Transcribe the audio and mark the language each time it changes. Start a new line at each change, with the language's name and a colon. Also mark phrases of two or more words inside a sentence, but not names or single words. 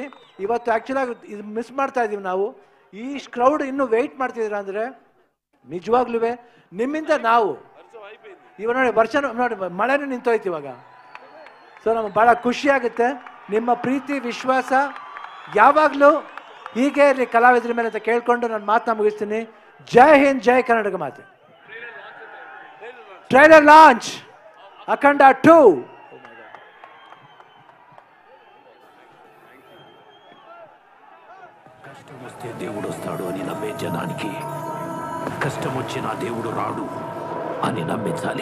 Kannada: ಇವತ್ತು ಆ್ಯಕ್ಚುಲಾಗಿ ಇದು ಮಿಸ್ ಮಾಡ್ತಾ ಇದ್ದೀವಿ ನಾವು. ಈ ಕ್ರೌಡ್ ಇನ್ನೂ ವೆಯ್ಟ್ ಮಾಡ್ತಿದ್ದೀರ ಅಂದರೆ ನಿಜವಾಗ್ಲೂ ನಿಮ್ಮಿಂದ ನಾವು ಇವಾಗ ನೋಡಿ ಮಳೆನೂ ನಿಂತೋಯ್ತು ಇವಾಗ. ಸೊ ನಮಗೆ ಭಾಳ ಖುಷಿಯಾಗುತ್ತೆ. ನಿಮ್ಮ ಪ್ರೀತಿ ವಿಶ್ವಾಸ ಯಾವಾಗಲೂ ಹೀಗೆ ಇರಲಿ ಕಲಾವಿದರ ಮೇಲೆ ಅಂತ ಕೇಳ್ಕೊಂಡು ನಾನು ಮಾತನ್ನ ಮುಗಿಸ್ತೀನಿ. ಜೈ ಹಿಂದ್, ಜೈ ಕರ್ನಾಟಕ ಮಾತೆ.
English: Trailer launch Akhanda 2.
Telugu: కష్టం వస్తే దేవుడు వస్తాడు అని నమ్మే జనానికి కష్టం వచ్చినా దేవుడు రాడు అని నమ్మించాలి.